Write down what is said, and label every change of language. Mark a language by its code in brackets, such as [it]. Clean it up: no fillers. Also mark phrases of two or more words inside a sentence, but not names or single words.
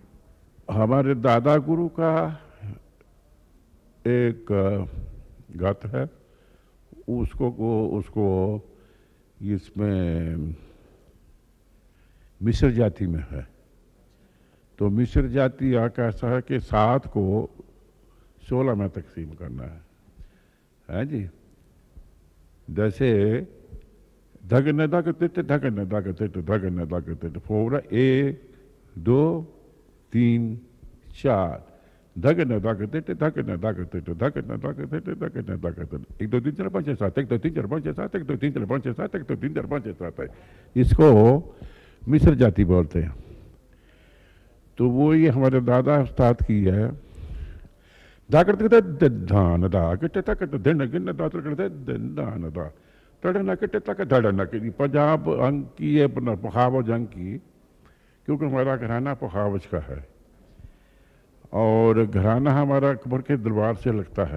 [hi] हमारे दादा गुरु का एक गत है, उसको इसमें मिस्र जाति में है। तो मिस्र जाति यहाँ का ऐसा है कि 7 को 16 में तकसीम करना है जी। जैसे धगन धग तिट धगन धग तिट धगन धग तिट, फोड़ा 1 2 3 4, धगन धग तिट धगन धग तिट धगन धग तिट धगन धग तिट, 1 2 3 4 5 6 7, 1 2 3 4 5 6 7, 1 2 3 4 5 6 7, 1 2 3 4 5 6 7 है। इसको मिस्र जाति बोलते हैं। तो वो ये हमारे दादा उस्ताद की है। धान दा किटे तक दिन गिन दातर करते दान दा तड़ना किटे तक धड़ना की पंजाब अंग की है, पखावज अंग की, क्योंकि हमारा घराना पखावज का है और घराना हमारा अकबर के दरबार से लगता है।